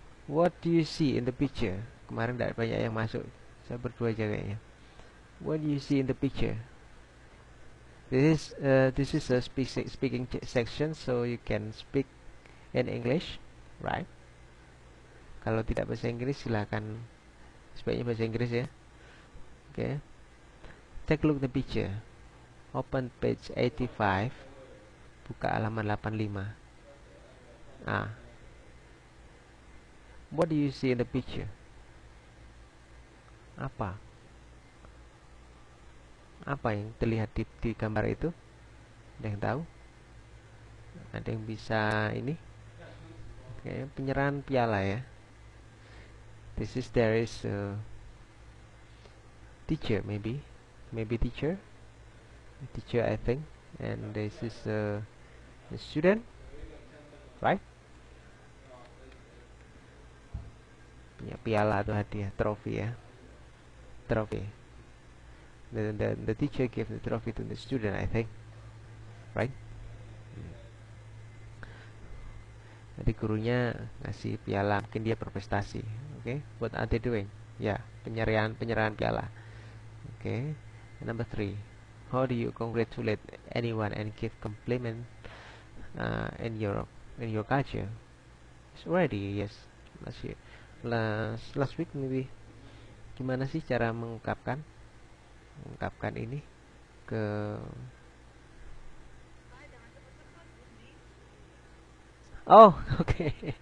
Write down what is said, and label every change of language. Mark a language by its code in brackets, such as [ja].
[en] What do you see in the picture? [id] Kemarin tidak banyak yang masuk. Saya berdua aja kayaknya. [en] What do you see in the picture? This is a speaking section, so you can speak in English, right? [id] Kalau tidak bahasa Inggris silakan sebaiknya bahasa Inggris ya. [en] Okay. Take a look at the picture. Open page 85. [id] Buka halaman 85. [en] What do you see in the picture? [id] Apa yang terlihat di gambar itu? Ada yang tahu? Ada yang bisa ini? Oke, penyerahan piala ya. [en] There is a teacher maybe teacher I think, and this is a student, right? [id] Punya piala atau hadiah, trofi ya, trofi. [en] The teacher gave the trophy to the student, I think, right? [id] Jadi gurunya ngasih piala, mungkin dia berprestasi. Oke, [en] what are they doing? [id] Ya, penyerahan piala. Oke, [en] number 3. How do you congratulate anyone and give compliment in your culture? It's already yes. Last week maybe. [id] Gimana sih cara mengungkapkan ini ke Oh, oke.